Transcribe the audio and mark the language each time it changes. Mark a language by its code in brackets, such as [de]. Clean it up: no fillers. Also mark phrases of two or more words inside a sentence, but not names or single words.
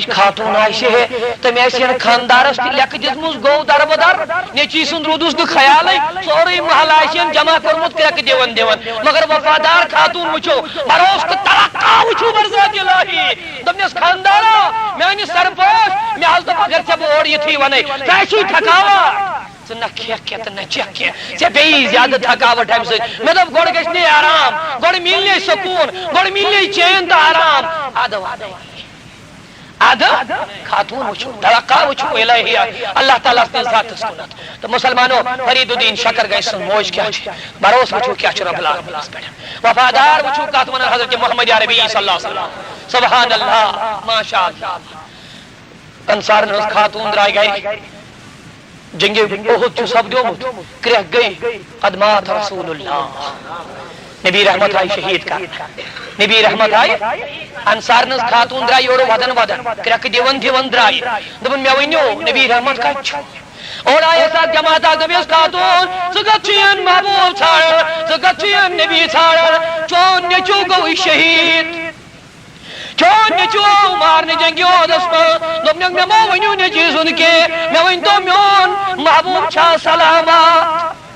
[ks] خاتون آسہِ ہے تٔمۍ آسہِ ہن خاندارس تہِ لیکھٕ دِژمٕژ گوٚو دربدر نیچی سُنٛد روٗدُس نہٕ خیالٕے سورُے محل آسہِ ہن جمع کوٚرمُت کرٛٮ۪کہٕ دِوان دِوان مگر وفادار خاتون وٕچھو بروس تہٕ توقع وٕچھو برزات الہی دوٚپنس خاندارا میٛانہِ سرپوش مےٚ حظ دوٚپ اگر ژےٚ بہٕ اورٕ یِتھٕے ونے ژٕ آسی تھکاوٹ ژٕ نہ کھٮ۪کھ کینٛہہ تہٕ نہ چکھ کینٛہہ ژےٚ بیٚیی زیادٕ تھکاوٹ امہِ سۭتۍ مےٚ دوٚپ گۄڈٕ گژھِ نے آرام گۄڈٕ مِلنے سکوٗن گۄڈٕ مِلنے چین تہٕ آرام ادٕ خاتون وٕچھو توقع وٕچھو الہی اللہ تعالیٰ سٕنٛدِس ذاتس کُنتھ تہٕ مسلمانو فرید الدین شکر گنج سٕنٛز موج کیٛاہ چھِ بروس وٕچھو کیٛاہ چھُ رۄب العالمیٖنس پٮ۪ٹھ وفادار وٕچھو کتھ ونان حضرت محمد عربی [ar] صلی اللہ علیہ وسلم سبحان اللہ ماشاء اللہ [ks] انصارن ہٕنٛز خاتون درٛاے گرِ جنگِ احد چھُ سپدیومُت کرٛٮ۪کھ گٔے [ar] قد مات رسول اللہ [ks] نبی رحمت آئی شہید کرنہٕ نبی رحمت آئی انصارن ہٕنٛز خاتون درٛاے یورٕ ودن ودن کرٛٮ۪کہٕ دِوان دِوان درٛاے دوٚپُن مےٚ ؤنِو نبی رحمت کتہِ چھُ اور آیس اتھ جماعت اکھ دوٚپیس خاتون ژٕ کتھ چھُین محبوب ژھانڈان ژٕ کتھ چھُین نبی ژھانڈان چون نیٚچوٗ گوٚوُے شہید چون نیٚچوٗ آو مارنہٕ جنگہِ احدس منٛز دوٚپنکھ مےٚ ما ؤنِو نیٚچوۍ سُنٛد کینٛہہ مےٚ ؤنۍتو میون محبوب چھا سلامت